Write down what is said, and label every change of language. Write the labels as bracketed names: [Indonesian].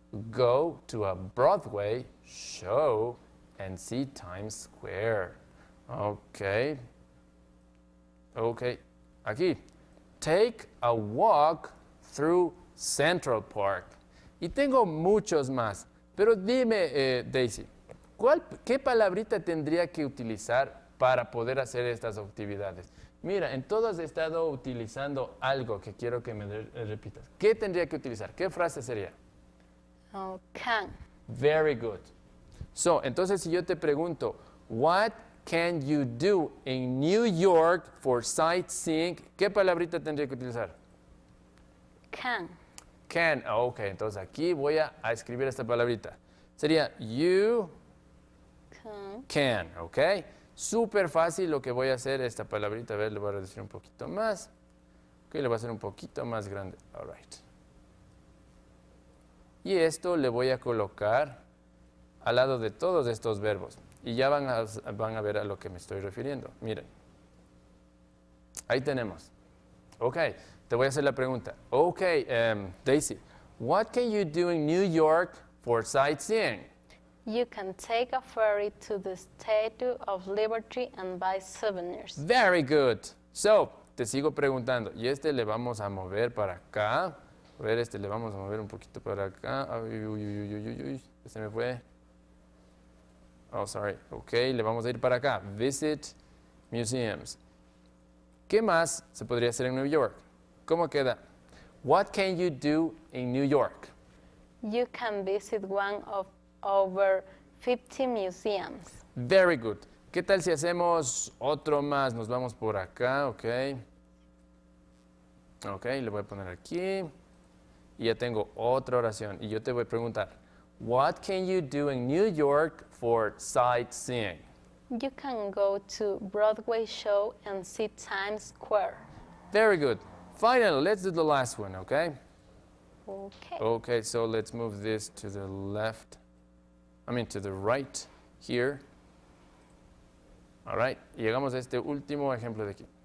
[English] Go to a Broadway show and see Times Square. Okay. Okay. [Spanish] Aquí. [English] Take a walk through Central Park. [Spanish] Y tengo muchos más. Pero dime, Daisy, ¿qué palabrita tendría que utilizar para poder hacer estas actividades? Mira, en todos he estado utilizando algo que quiero que me repitas. ¿Qué tendría que utilizar? ¿Qué frase sería? [English] Oh, can. Very good. So, [Spanish] entonces si yo te pregunto, [English] what can you do in New York for sightseeing? [Spanish] ¿Qué palabrita tendría que utilizar? [English] Can. Can. [Spanish] Ok, entonces aquí voy a escribir esta palabrita. Sería you can, ok. Súper fácil lo que voy a hacer, esta palabrita, a ver, le voy a reducir un poquito más. Ok, le voy a hacer un poquito más grande. All right. Y esto le voy a colocar al lado de todos estos verbos. Y ya van a ver a lo que me estoy refiriendo. Miren. Ahí tenemos. Ok, te voy a hacer la pregunta. [English] Ok, Daisy, what can you do in New York for sightseeing? You can take a ferry to the Statue of Liberty and buy souvenirs. Very good. So, [Spanish] te sigo preguntando. Y este le vamos a mover para acá. A ver, este le vamos a mover un poquito para acá. Uy, uy, uy, uy, uy. Se me fue. [English] Oh, sorry. [Spanish] Ok, le vamos a ir para acá. [English] Visit museums. [Spanish] ¿Qué más se podría hacer en New York? ¿Cómo queda? [English] What can you do in New York? You can visit one of over 50 museums. Very good. [Spanish] ¿Qué tal si hacemos otro más? Nos vamos por acá, ok. Ok, le voy a poner aquí. Y ya tengo otra oración. Y yo te voy a preguntar, [English] what can you do in New York for sightseeing? You can go to Broadway show and see Times Square. Very good. Finally, let's do the last one, okay? Okay. Okay, so let's move this to the left. To the right here. [Spanish] All right, y llegamos a este último ejemplo de aquí.